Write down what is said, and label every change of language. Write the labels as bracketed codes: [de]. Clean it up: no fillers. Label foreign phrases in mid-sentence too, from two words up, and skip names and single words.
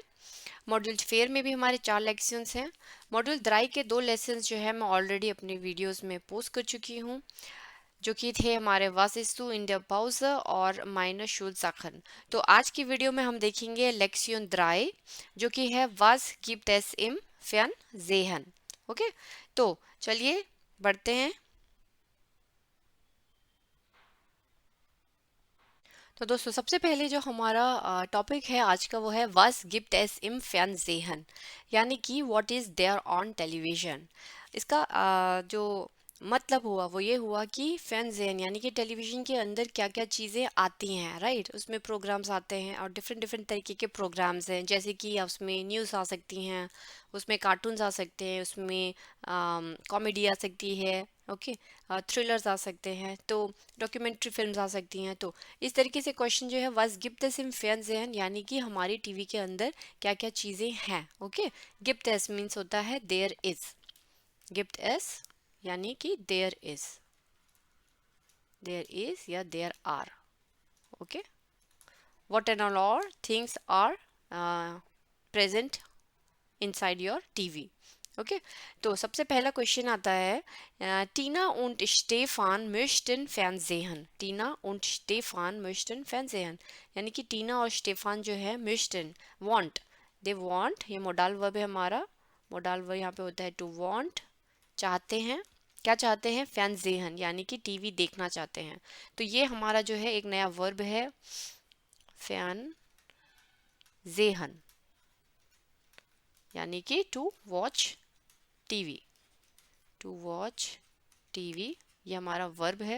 [de] Modul vier [hi] में भी हमारे 4 लेक्शंस हैं। [de] Modul drei [hi] के 2 लेसन्स जो है मैं ऑलरेडी अपने वीडियोस में पोस्ट कर चुकी हूँ, जो कि थे हमारे [de] was isst du in der Pause [hi] और [de] meine Schulsachen. [hi] तो आज की वीडियो में हम देखेंगे [de] Lektion drei, [hi] जो कि है [de] was gibt es im Fernsehen। [hi] ओके, तो चलिए बढ़ते हैं। तो दोस्तों, सबसे पहले जो हमारा टॉपिक है आज का वो है [de] was gibt es im Fernsehen, [hi] यानी कि [en] what is there on television। [hi] इसका जो मतलब हुआ वो ये हुआ कि फैंजेन यानी कि टेलीविज़न के अंदर क्या क्या चीज़ें आती हैं, राइट। उसमें प्रोग्राम्स आते हैं और डिफरेंट डिफरेंट तरीके के प्रोग्राम्स हैं, जैसे कि उसमें न्यूज़ आ सकती हैं, उसमें कार्टून्स आ सकते हैं, उसमें कॉमेडी आ सकती है, ओके, थ्रिलर्स आ सकते हैं, तो [en] documentary films [hi] आ सकती हैं। तो इस तरीके से क्वेश्चन जो है [de] was gibt es im Fernsehen, [hi] यानी कि हमारी टीवी के अंदर क्या क्या चीज़ें हैं। ओके, [de] gibt es [hi] मीन्स होता है [en] there is, [de] gibt es [hi] यानी कि [en] there is [hi] या [en] there are। ओके, what and all things are present inside your TV। [hi] ओके, तो सबसे पहला क्वेश्चन आता है टीना [de] und Stefan möchten Fernsehen। टीना und Stefan möchten Fernsehen, [hi] यानी कि टीना और स्टेफान जो है möchten [en] want, they want, [hi] ये [de] Modal Verb [hi] है हमारा। [de] Modal Verb [hi] यहाँ पे होता है [en] to want, [hi] चाहते हैं। क्या चाहते हैं? फैंजेहन, यानी कि टीवी देखना चाहते हैं। तो ये हमारा जो है एक नया वर्ब है, [de] fern sehen, [hi] यानी कि [en] to watch TV. to watch TV, [hi] ये हमारा वर्ब है।